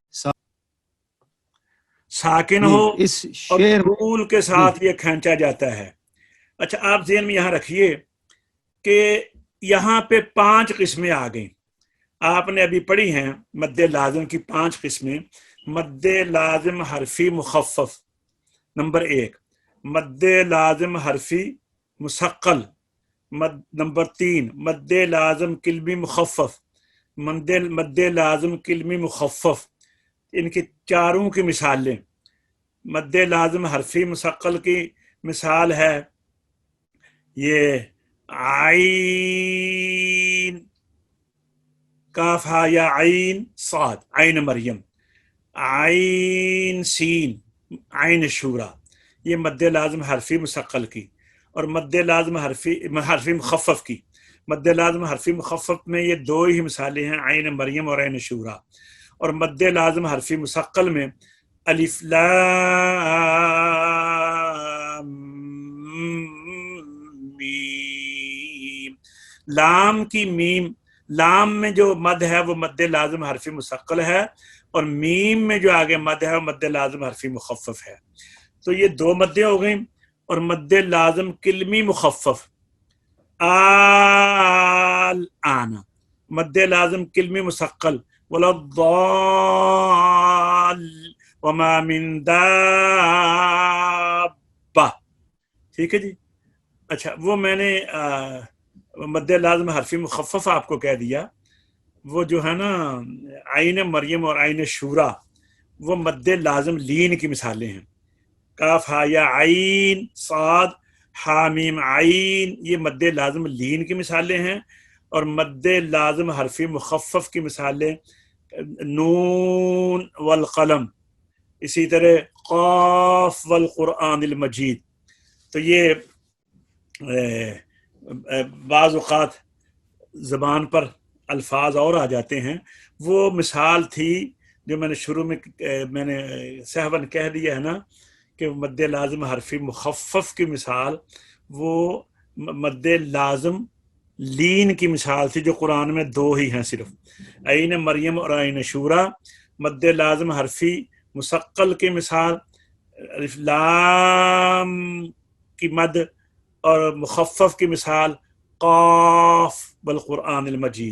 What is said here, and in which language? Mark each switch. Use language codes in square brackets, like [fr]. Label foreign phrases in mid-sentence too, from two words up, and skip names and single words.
[ur] ساکن جی ہو اس اور شعر میں طول کے جی ساتھ یہ کھینچا جاتا ہے. اچھا آپ ذہن میں یہاں رکھیے کہ یہاں پہ 5 قسمیں آ گئیں. آپ نے ابھی پڑھی ہیں مد لازم کی 5 قسمیں. مد لازم حرفی مخفف نمبر 1، مد لازم حرفی مثقل نمبر 3، مد لازم کلمی مخفف، مد لازم کلمی مخفف. ان کی چاروں کی مثالیں. مد لازم حرفی مثقل کی مثال ہے یہ عین کاف ہا یا عین صاد، عین مریم، عین سین، عین شورا، یہ مد لازم حرفی مثقل کی. اور مد لازم حرفی مخفف کی. مد لازم حرفی مخفف میں یہ 2 ہی مثالیں ہیں، عین مریم اور عین شورا. اور مد لازم حرفی مثقل میں الف لام میم، لام کی میم، لام میں جو مد ہے وہ مد لازم حرفی مثقل ہے، اور میم میں جو آگے مد ہے وہ مد لازم حرفی مخفف ہے. تو یہ 2 مدیں ہو گئیں. اور مد لازم کلمی مخفف آل آنا، مد لازم کلمی مثقل [ar] ولضال وما من دابہ. [ur] ٹھیک ہے جی. اچھا وہ میں نے مد لازم حرفی مخفف آپ کو کہہ دیا. وہ جو ہے نا عین مریم اور عین شورا، وہ مد لازم لین کی مثالیں ہیں. کاف ہا یا عین صاد حامیم عین، یہ مد لازم لین کی مثالیں ہیں. اور مد لازم حرفی مخفف کی مثالیں [ar] نون والقلم، [ur] اسی طرح [ar] قاف والقرآن المجید. [ur] تو یہ بعض اوقات زبان پر الفاظ اور آ جاتے ہیں. وہ مثال تھی جو میں نے شروع میں نے سہون کہہ دیا ہے نا کہ مد لازم حرفی مخفف کی مثال وہ مد لازم لین کی مثال تھی جو قرآن میں 2 ہی ہیں صرف، عین مریم اور عین شورا. مد لازم حرفی مثقل کی مثال الف لام کی مد، اور مخفف کی مثال [ar] قاف والقرآن المجید.